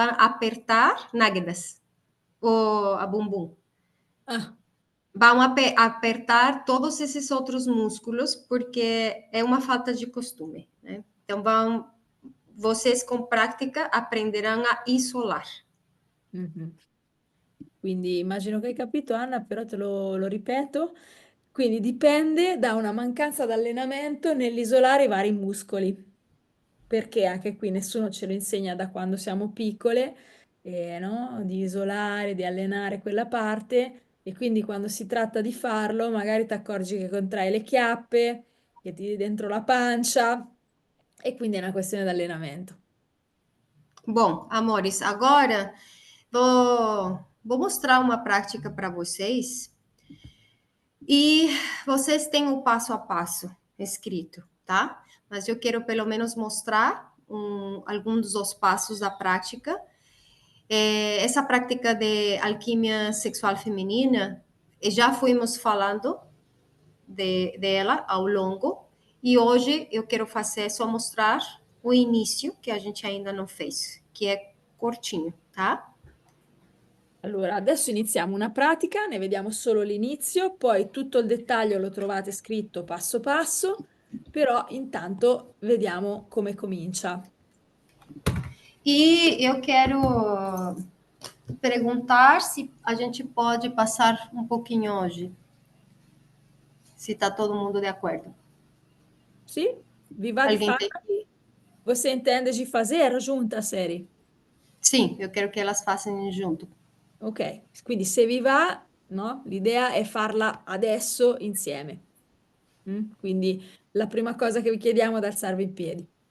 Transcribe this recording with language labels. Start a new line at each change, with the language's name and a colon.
Portuguese: Vão apertar nádegas, ou a bumbum. Ah, Vão apertar todos esses outros músculos, porque é uma falta de costume, né? Então, vocês com prática aprenderão a isolar. mhm.
Italian: Quindi immagino che hai capito, Anna, però te lo ripeto. Quindi dipende da una mancanza di allenamento nell'isolare i vari muscoli, perché anche qui nessuno ce lo insegna da quando siamo piccole, no? Di isolare, di allenare quella parte, e quindi quando si tratta di farlo, magari ti accorgi che contrai le chiappe, che tiri dentro la pancia, e quindi è una questione di allenamento.
Portuguese: Bom, amores, agora vou mostrar uma prática para vocês e vocês têm o passo a passo escrito, tá? Mas eu quero pelo menos mostrar alguns dos passos da prática. Essa prática de alquimia sexual feminina, já fomos falando dela ao longo, e hoje eu quero fazer só mostrar o início, que a gente ainda não fez, que é curtinho, tá?
Italian: Allora, adesso iniziamo una pratica, ne vediamo solo l'inizio, poi tutto il dettaglio lo trovate scritto passo passo, però intanto vediamo come comincia.
Portuguese: E eu quero perguntar se a gente pode passar um pouquinho hoje. Se está todo mundo de acordo.
Italian: Sì? Vi va di
Portuguese: Alguém tem?
Italian: farlo?
Portuguese: Você entende de fazer junta a série? Sim, eu quero que elas façam junto.
Italian: Ok, quindi se vi va, no? L'idea è farla adesso insieme. Quindi la prima cosa che vi chiediamo è di alzarvi in piedi.